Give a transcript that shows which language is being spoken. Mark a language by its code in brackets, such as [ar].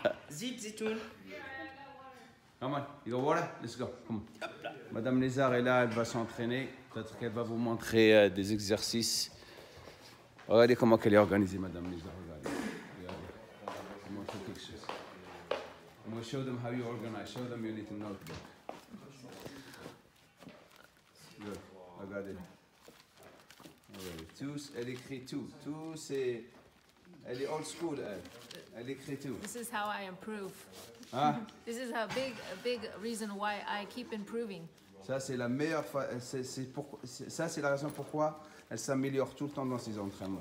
[en] Zit Zitoun. Come on, you go water? Let's go. Come on. [fr] Madame Lézard est là, elle va s'entraîner. Peut-être qu'elle va vous montrer des exercices. Regardez comment elle est organisée, Madame Lézard. Regardez. Je vais montrer quelque chose. [en] I'm going to show them how you organize. Show them you need to know. Good. [fr] Regardez. Tous, elle écrit tout. Tout, c'est... Elle est old school, elle. Elle écrit tout. [en] This is how I improve. Ah. This is a big reason why I keep improving. [fr] Ça, c'est la meilleure... Ça, c'est la raison pourquoi elle s'améliore tout le temps dans ses entraînements.